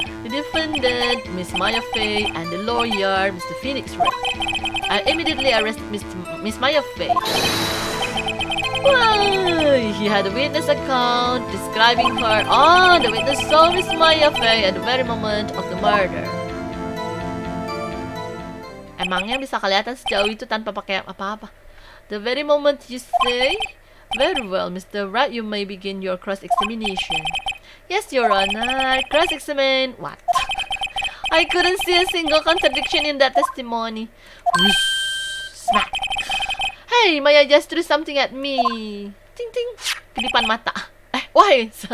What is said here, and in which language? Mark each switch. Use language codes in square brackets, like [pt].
[en] defendant, Miss Maya Fey, and the lawyer, Mr. Phoenix Wright. I immediately arrested Miss Maya Fey. Why? He had a witness account describing her. Oh, the witness saw Miss Maya Fey at the very moment of the murder. [id] Emangnya bisa kelihatan sejauh itu tanpa pakai apa-apa? [en] The very moment you say? Very well, Mr. Wright, you may begin your cross-examination. Yes, Your Honor. Cross-examine what? I couldn't see a single contradiction in that testimony. Whoosh! Smack! Hey, Maya just threw something at me. Ting ting. [id] Kedipan mata. [en] Why?